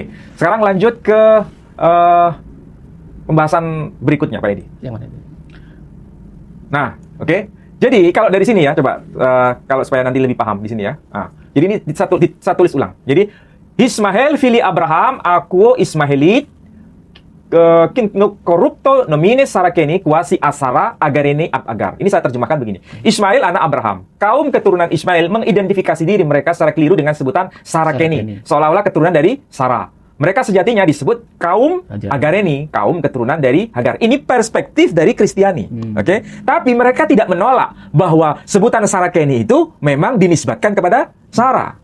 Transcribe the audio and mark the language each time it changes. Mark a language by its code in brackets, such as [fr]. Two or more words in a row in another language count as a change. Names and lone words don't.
[id] Oke, sekarang lanjut ke pembahasan berikutnya, Pak Edi. Yang mana itu? Nah, oke. Jadi kalau dari sini ya, coba kalau supaya nanti lebih paham di sini ya. Nah, jadi ini saya tulis ulang. [la] Jadi Ismael fili Abraham, aku Ismaelit, korupto nomine Sarakeni, kuasi asara agarene agar. [id] Ini saya terjemahkan begini. Ismail anak Abraham. Kaum keturunan Ismail mengidentifikasi diri mereka secara keliru dengan sebutan Sarakeni. Seolah-olah keturunan dari Sarah. Mereka sejatinya disebut kaum Agareni, kaum keturunan dari Hagar. Ini perspektif dari Kristiani. Oke? Tapi mereka tidak menolak bahwa sebutan Sarakeni itu memang dinisbatkan kepada Sarah.